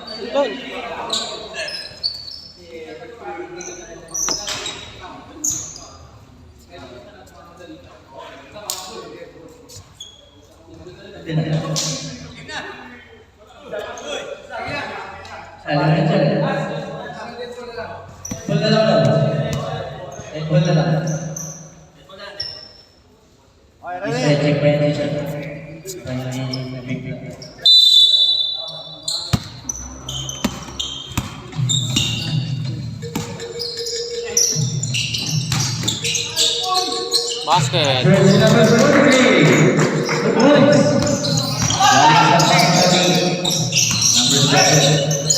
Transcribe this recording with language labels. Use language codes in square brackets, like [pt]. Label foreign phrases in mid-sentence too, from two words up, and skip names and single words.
[tl] Doon. [id] Salah aja. [tl] Full na lang daw. Full na lang. Okay, Isa ready? check pa yung t-shirt. Kaya nabigla. Basket. [en] Jersey number 43. The points. Number 7.